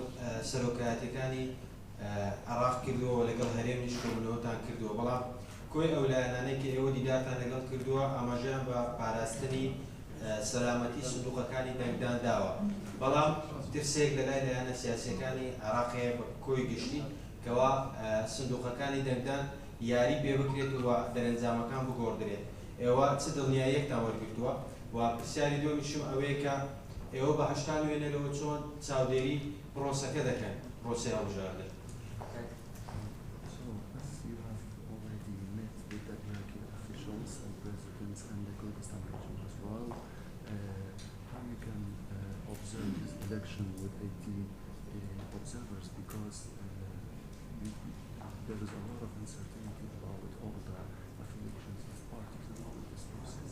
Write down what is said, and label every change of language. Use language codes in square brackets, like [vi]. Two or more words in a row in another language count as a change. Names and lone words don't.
[ckb] سەرۆکایەتەکانی عێراق کردووە لەگەڵ هەرێمیش کۆبوونەوەتان کردووە، بەڵام کۆی ئەو لایەنانەی کە ئێوە دیدارتان لەگەڵ کردووە ئاماژەیان بە پاراستنی سەلامەتی سندوقەکانی دەنگدان داوە، بەڵام ترسێک لە لای لایەنە سیاسیەکانی عێراقەیە بە کۆی گشتی کەوا سندوقەکانی دەنگدان یاری پێ بکرێت و دەرەنجامەکان بگۆڕدرێت. ئێوە چ دڵنیاییەکتان وەرگرتووە و پرسیاری دومیشم ئەوەیە کە ئێوە بە هەشتان وێنەرەوە چۆن چاودێری پرۆسەکە دەکەن پرۆسەی هەڵبژاردن. [en] Election with 80 observers because there is a lot of uncertainty about all the affiliations of parties and all of this process.